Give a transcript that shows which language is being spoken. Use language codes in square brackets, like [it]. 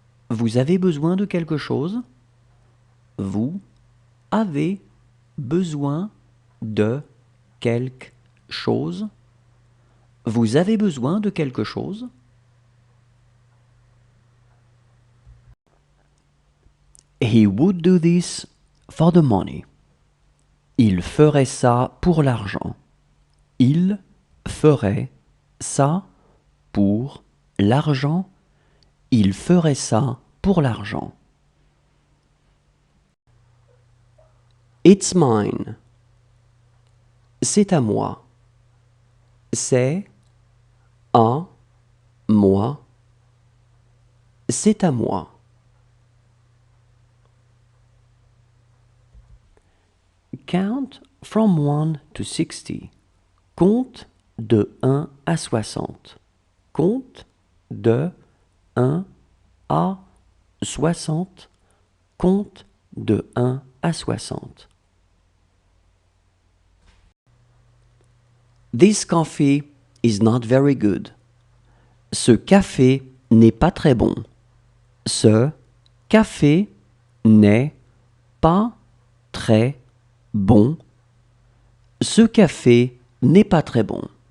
[fr] Vous avez besoin de quelque chose? Vous avez besoin de quelque chose? Vous avez besoin de quelque chose? [en] He would do this for the money. [fr] Il ferait ça pour l'argent. Il ferait ça pour l'argent. Il ferait ça pour l'argent. [en] It's mine. [fr] C'est à moi. C'est à moi. C'est à moi. [en] Count from 1 to 60. [fr] Compte de 1 à 60. Compte de 1 à 60. Compte de 1 à 60. [en] This coffee is not very good. [fr] Ce café n'est pas très bon. Ce café n'est pas très bon. Ce café n'est pas très bon.